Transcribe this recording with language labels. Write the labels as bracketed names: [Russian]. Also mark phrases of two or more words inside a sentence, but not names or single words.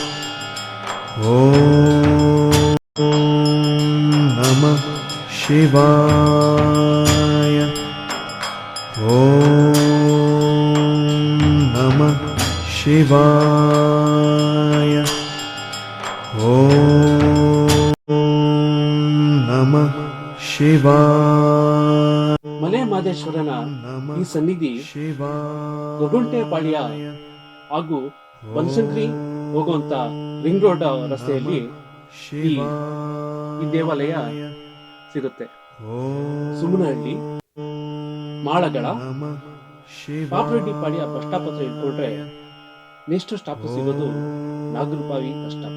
[Sanskrit] ಓಂ ನಮಃ ಶಿವಾಯ. ಓಂ ನಮಃ ಶಿವಾಯ. ಓಂ ನಮಃ ಶಿವಾಯ. [Kannada] ಮಲೆ ಮಹದೇಶ್ವರನ ಈ ಸನ್ನಿಧಿ ಗೊರಗುಂಟೆಪಾಳ್ಯ ಹಾಗೂ ಬನಶಂಕರಿ ಹೋಗುವಂತ [English] ring road [Kannada] ರಸ್ತೆಯಲ್ಲಿ ಈ ದೇವಾಲಯ ಸಿಗುತ್ತೆ. ಸುಮನಹಳ್ಳಿ, ಮಾಳಗಳ, ಪಾಪರೆಡ್ಡಿಪಾಳ್ಯ [English] bus stop [Kannada] ಹತ್ರ ಇಟ್ಕೊಂಡ್ರೆ [English] next stop [Kannada] ಸಿಗೋದು ನಾಗರಬಾವಿ [English] bus stop.